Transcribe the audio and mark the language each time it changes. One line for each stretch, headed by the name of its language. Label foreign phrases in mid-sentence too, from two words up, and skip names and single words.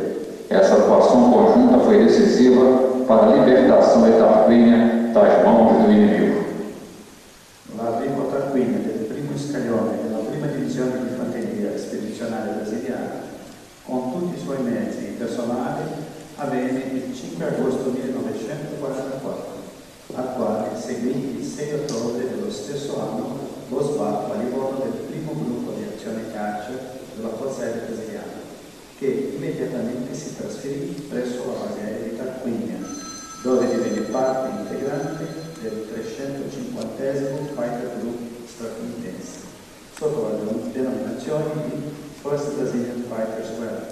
Portuguese: Essa atuação conjunta foi decisiva para a libertação de Tarquínia das mãos do inimigo.
Italian: L'arrivo a Tarquínia del primo scaglione della prima divisione di fanteria spedizionale brasiliana, con tutti i suoi mezzi e personali, avvenne il 5 agosto 1944, al quale seguì il 6 ottobre dello stesso anno lo sbarco a Livorno del primo gruppo di azione caccia della Forza Aerea Brasiliana, che immediatamente si trasferì presso la base aerea di Tarquínia, dove divenne parte integrante del 350º Fighter Group statunitense, sotto la denominazione di First Brazilian Fighter Squadron.